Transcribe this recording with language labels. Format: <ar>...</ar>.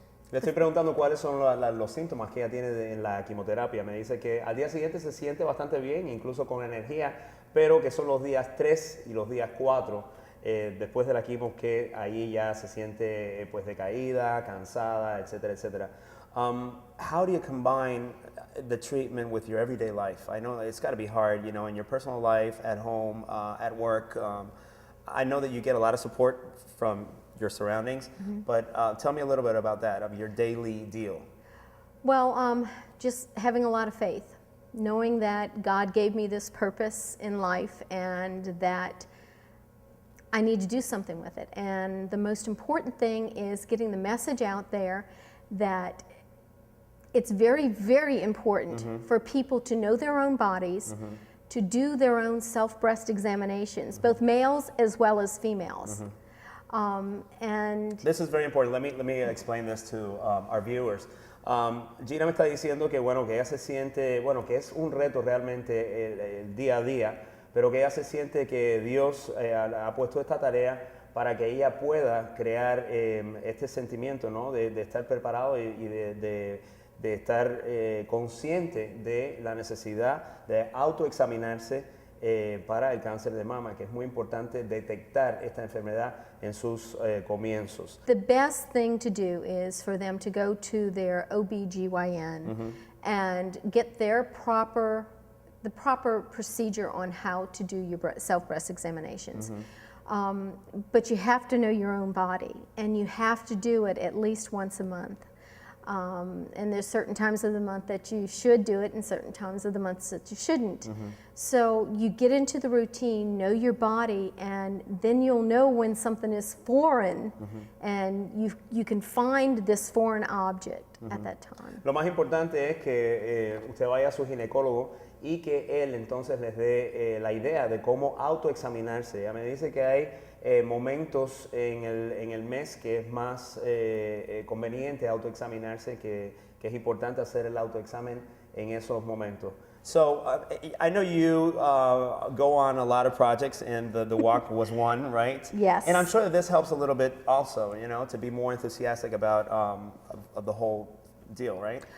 <es>Le estoy preguntando cuáles son los síntomas que ella tiene en la quimioterapia. Me dice que al día siguiente se siente bastante bien, incluso con energía, pero que son los días 3 y los días 4 después de la quimio que ahí ya se siente pues decaída, cansada, etcétera, etcétera.</es> <en>How do you combine the treatment with your everyday life? I know it's got to be hard, you know, in your personal life, at home, at work. I know that you get a lot of support from your surroundings, but tell me a little bit about that, of your daily deal. Well, just having a lot of faith, knowing that God gave me this purpose in life and that I need to do something with it. And the most important thing is getting the message out there that it's very, very important for people to know their own bodies, to do their own self-breast examinations, both males as well as females. And this is very important. Let me explain this to our viewers.</en> <es>Gina me está diciendo que bueno, que ella se siente, bueno, que es un reto realmente el día a día, pero que ella se siente que Dios ha puesto esta tarea para que ella pueda crear este sentimiento, ¿no? de estar preparado y de estar consciente de la necesidad de autoexaminarse para el cáncer de mama, que es muy importante detectar esta enfermedad en sus comienzos.</es> <en>the best thing to do is for them to go to their OB/GYN and get the proper procedure on how to do your self-breast examinations. But you have to know your own body, and you have to do it at least once a month. And there's certain times of the month that you should do it and certain times of the months that you shouldn't. So you get into the routine, know your body, and then you'll know when something is foreign and you can find this foreign object at that time.</en> <es>Lo más importante es que usted vaya a su ginecólogo y que él entonces les dé la idea de cómo autoexaminarse. Ella me dice que hay momentos en el mes que es más conveniente autoexaminarse, que es importante hacer el autoexamen en esos momentos.</es> <en>So I know you go on a lot of projects, and the walk was one, right? Yes. And I'm sure that this helps a little bit also, you know, to be more enthusiastic about of the whole deal, right?</en>